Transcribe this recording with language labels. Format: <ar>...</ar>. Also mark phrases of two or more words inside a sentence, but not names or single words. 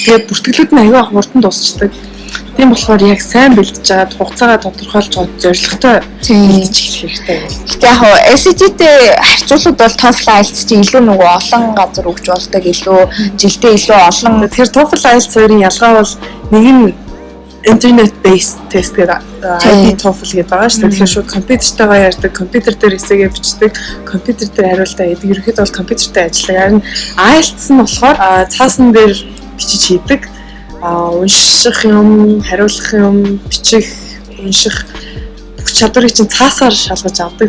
<mn>Тэгээд бүртгэлүүд нь аягүй хурдан дуусчдаг. Тийм болохоор яг сайн бэлдэж чаад хугацаагаа тодорхойлж гоод зорилготой бэлдэж эхлэх хэрэгтэй. Гэтэ яг SAT-тэй харьцуулахад бол TOEFL IELTS чинь илүү нөгөө олон газар өгч болдог, илүү жилдээ илүү олон. Тэгэхээр TOEFL IELTS хоёрын ялгаа бол нэг нь</mn> <en>internet based test</en> <mn>гэдэг TOEFL гэдэг байгаа шүү дээ. Тэгэхээр шууд компьютертайгаа ярьдаг, компьютер дээр эсээгээ бичдэг, компьютер дээр хариултаа хийдэг. Ерөнхийдөө бол компьютертэй ажилладаг. Харин IELTS нь болохоор цаасан дээр бичиж хийдэг. Унших юм, хариулах юм, бичих, унших бүх чадварыг чинь цаасаар шалгаж авдаг.</mn>